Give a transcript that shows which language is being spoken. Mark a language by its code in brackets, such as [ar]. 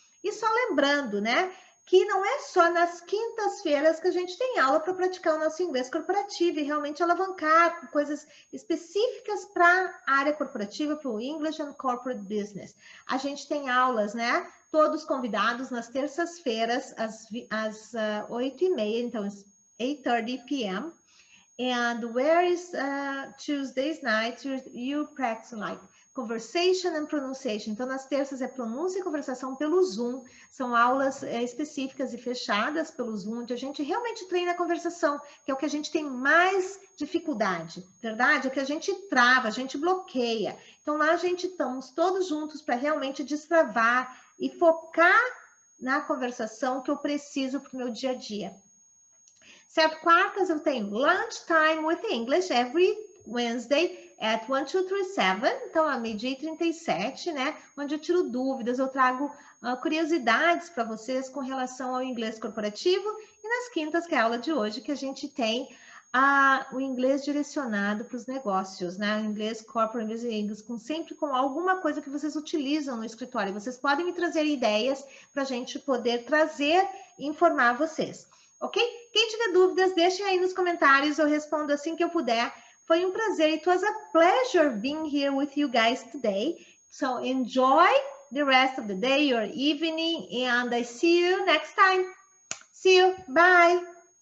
[pt] E só lembrando, né, que não é só nas quintas-feiras que a gente tem aula para praticar o nosso inglês corporativo e realmente alavancar com coisas específicas para a área corporativa, para o English and Corporate Business. A gente tem aulas, né, todos convidados nas terças-feiras, às 8h30, então 8:30 p.m., [en] And where is Tuesdays night you practice like conversation and pronunciation. [pt] Então, nas terças é pronúncia e conversação pelo Zoom. São aulas específicas e fechadas pelo Zoom, onde a gente realmente treina a conversação, que é o que a gente tem mais dificuldade, verdade? É o que a gente trava, a gente bloqueia. Então, lá a gente estamos todos juntos para realmente destravar e focar na conversação que eu preciso para o meu dia a dia. Certo? Quartas eu tenho [en] Lunchtime with English every Wednesday at 1237, [pt] então a meio-dia e 37, né? Onde eu tiro dúvidas, eu trago curiosidades para vocês com relação ao inglês corporativo. E nas quintas, que é a aula de hoje, que a gente tem o inglês direcionado para os negócios, né? O inglês corporate English, sempre com alguma coisa que vocês utilizam no escritório. Vocês podem me trazer ideias para a gente poder trazer e informar vocês. Ok? Quem tiver dúvidas, deixem aí nos comentários, eu respondo assim que eu puder. Foi um prazer. [en] It was a pleasure being here with you guys today. So enjoy the rest of the day, your evening, and I see you next time. See you. Bye.